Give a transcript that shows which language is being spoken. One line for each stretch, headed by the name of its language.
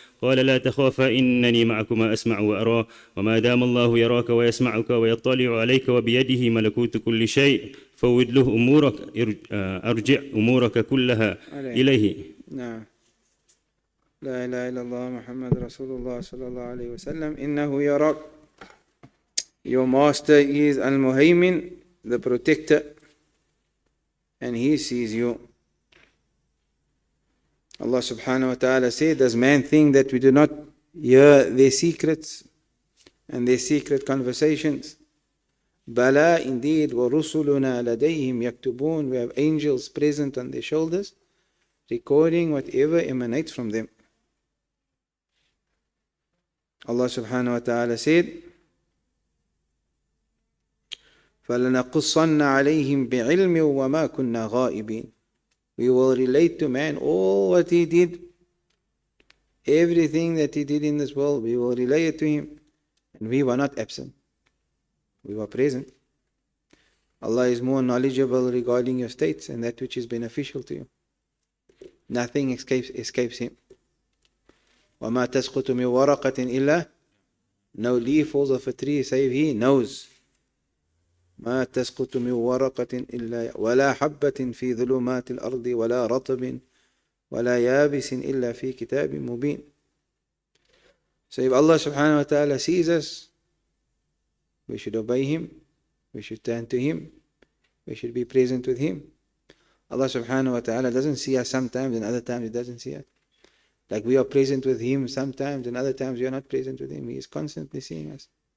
Arabic: قال: لا تخافا إنني معكما أسمع وأرى. وما دام الله يراك ويسمعك ويطلع عليك وبيده ملكوت كل شيء فوّد له أمورك أرجع أمورك كلها إليه. نعم. لا إله إلا الله محمد رسول الله صلى الله عليه وسلم. إنه يراك.
English: Your master is al-Muhaymin, the protector, and he sees you. Allah subhanahu wa ta'ala said, does man think that we do not hear their secrets and their secret conversations? Bala, indeed,
Arabic: wa rusuluna ladayhim yaktubun,
English: we have angels present on their shoulders, recording whatever emanates from them. Allah subhanahu wa ta'ala said,
Arabic: فَلَنَقُصَّنَّ عَلَيْهِمْ بِعِلْمٍ وَمَا كُنَّا غَائِبِينَ.
English: We will relate to man all what he did, everything that he did in this world, we will relay it to him. And we were not absent. We were present. Allah is more knowledgeable regarding your states and that which is beneficial to you. Nothing escapes him.
Arabic: وَمَا تَسْقُطُ مِنْ وَرَقَةٍ إِلَّا,
English: no leaf falls off a tree save he knows.
Arabic: ما تسقط من ورقة إلا ولا حبة في ظلمات الأرض ولا رطب ولا يابس إلا في كتاب مبين.
English: So if Allah subhanahu wa ta'ala sees us, we should obey him, we should turn to him, we should be present with him. Allah subhanahu wa ta'ala doesn't see us sometimes and other times he doesn't see us. Like we are present with him sometimes and other times we are not present with him. He is constantly seeing us.